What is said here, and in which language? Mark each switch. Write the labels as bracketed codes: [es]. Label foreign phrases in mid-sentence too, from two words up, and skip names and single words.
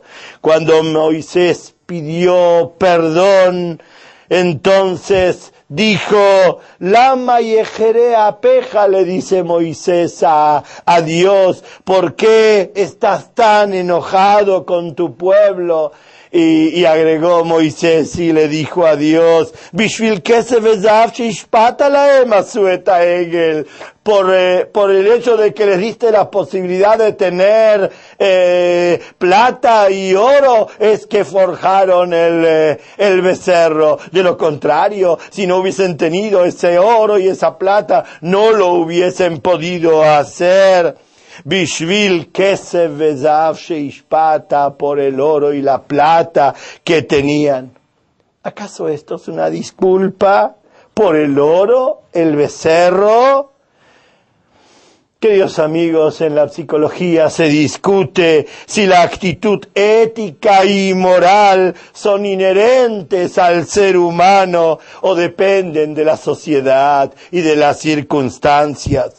[es] Cuando Moisés pidió perdón, entonces dijo, [he] למה יחרה אפך, [es] le dice Moisés a Dios, ¿por qué estás tan enojado con tu pueblo? Y agregó Moisés y le dijo a Dios, [he] בשביל כסף וזהב שהשפעת להם עשו את העגל, [es] por el hecho de que les diste la posibilidad de tener plata y oro, es que forjaron el becerro. De lo contrario, si no hubiesen tenido ese oro y esa plata, no lo hubiesen podido hacer. [he] בשביל כסף וזהב שהשפעת, [es] por el oro y la plata que tenían. ¿Acaso esto es una disculpa por el oro, el becerro? Queridos amigos, en la psicología se discute si la actitud ética y moral son inherentes al ser humano o dependen de la sociedad y de las circunstancias.